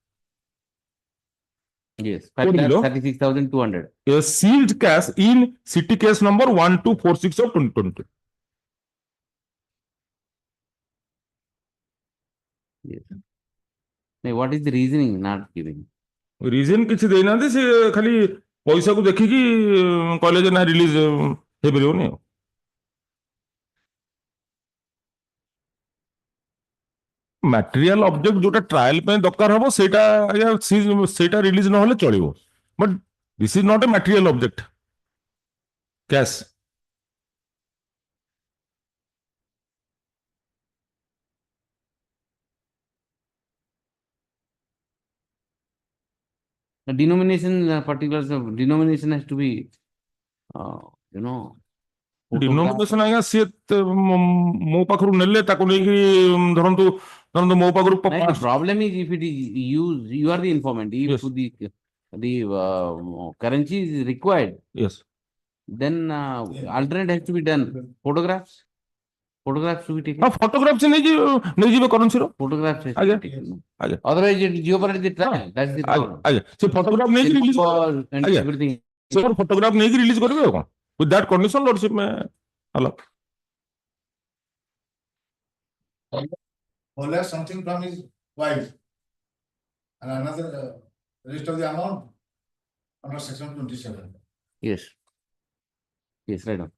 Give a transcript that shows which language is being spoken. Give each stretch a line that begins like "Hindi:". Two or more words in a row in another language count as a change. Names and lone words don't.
English: Yes, 5,36,200. A sealed cash in city case number 1246 of 2020. Yes. Now, what is the reasoning not giving?
Odia: Reason କିଛି ଦେଇନାହାନ୍ତି, ସେ ଖାଲି ପଇସାକୁ ଦେଖିକି କହିଲେ ଯେ ନା ରିଲିଜ ହେଇପାରିବନି ଆଉ.
English: material object
Odia: ଯୋଉଟା ଟ୍ରାଏଲ ପାଇଁ ଦରକାର ହବ ସେଇଟା ରିଲିଜ ନହେଲେ ଚଳିବ,
English: but this is not a material object cash. The denomination, particulars of denomination has to be,
Odia: Denomination ଆଜ୍ଞା ସିଏ ମୋ ପାଖରୁ ନେଲେ ତାକୁ ନେଇକି ଧରନ୍ତୁ ମୋ ପାଖରୁ.
English: The problem is if it is used, you are the informant. If the currency is required, yes, then alternate has to be done. Photographs to be taken.
Odia: Photographs ନେଇଯିବେ currency ର.
English: Photographs has to
Odia: ଆଜ୍ଞା
English: be taken.
Odia: ଆଜ୍ଞା.
English: Otherwise it jeopardize the trial. That's the problem.
Odia: ଆଜ୍ଞା ସେ photograph ନେଇକି release
English: And
Odia: ଆଜ୍ଞା.
English: everything.
Odia: ସେ photograph ନେଇକି release କରିବେ ଆଉ କଣ.
English: With that condition, lordship may allow. Or something from his wife and another rest of the amount under section 27. Yes, right on.